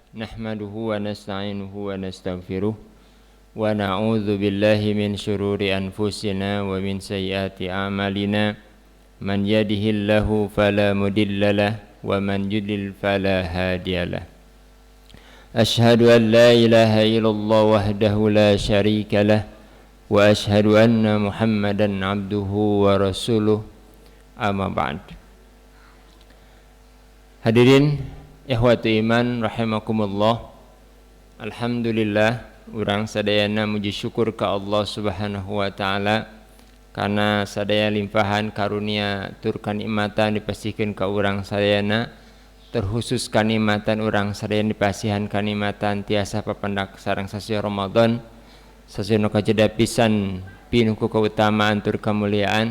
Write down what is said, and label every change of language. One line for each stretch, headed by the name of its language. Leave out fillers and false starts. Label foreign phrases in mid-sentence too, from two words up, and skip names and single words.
Arabic: نحمده ونستعينه ونستغفره ونعوذ بالله من شرور أنفسنا ومن سيئات أعمالنا من يهده الله فلا مضل له ومن يضلل فلا هادي له. أشهد أن لا إله إلا الله وحده لا شريك له وأشهد أن محمدا عبده ورسوله. أما بعد. حاضرين إخوة الإيمان رحمكم الله.
Sundanese: Alhamdulillah urang sadayana muji syukur ka Allah
Arabic: سبحانه وتعالى
Sundanese: karena sadaya limpahan karunia tur kanikmatan dipasihkeun ka urang sadayana, terkhusus kanikmatan urang sadaya dipasihan kanikmatan tiasa papandak sareng sasi Ramadan sasi nu kajeda pisan pinuh ku kautamaan tur kamuliaan.